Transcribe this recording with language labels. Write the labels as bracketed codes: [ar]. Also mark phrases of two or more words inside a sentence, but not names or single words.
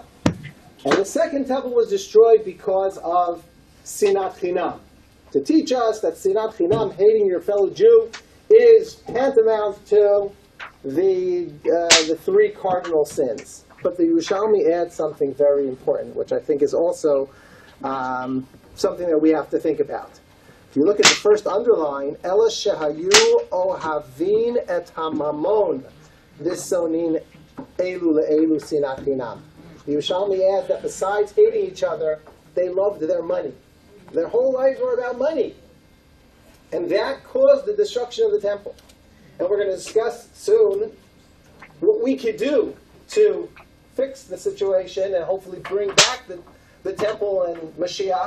[en] And the second temple was destroyed because of [he] שנאת חינם, [en] to teach us that [he] שנאת חינם, [en] hating your fellow Jew, is tantamount to the 3 cardinal sins. But the Yerushalmi adds something very important, which I think is also something that we have to think about. If you look at the first underline, [he] אלא שהיו אוהבין את הממון ושונאין אלו לאלו שנאת חינם. [en] The Yerushalmi adds that besides hating each other, they loved their money. Their whole lives were about money. And that caused the destruction of the temple. And we're going to discuss soon what we could do to fix the situation and hopefully bring back the temple and Mashiach.